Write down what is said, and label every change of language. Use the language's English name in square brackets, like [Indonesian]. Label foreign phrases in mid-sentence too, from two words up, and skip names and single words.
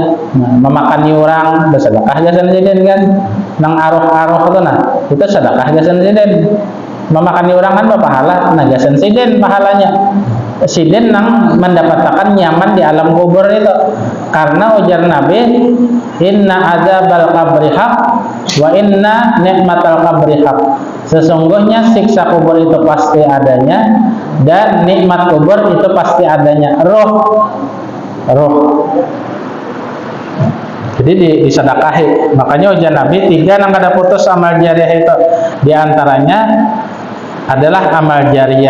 [Banjar] Nah, memakani orang bersedekah gasan sidin kan. Nang aruh-aruh itu nah, itu sedekah gasan sidin. Memakani orang kan berpahala, nah gasan sidin pahalanya. Sidin nang mendapatkan nyaman di alam kubur itu, karena ujar Nabi, [Arabic] إن عذاب القبر حق وإن نعيم القبر حق. [Banjar] Sesungguhnya siksa kubur itu pasti adanya dan nikmat kubur itu pasti adanya. Roh. Jadi disedekahi. Makanya ujar Nabi 3 nang kada putus amal jariah itu. Di antaranya adalah amal jariah.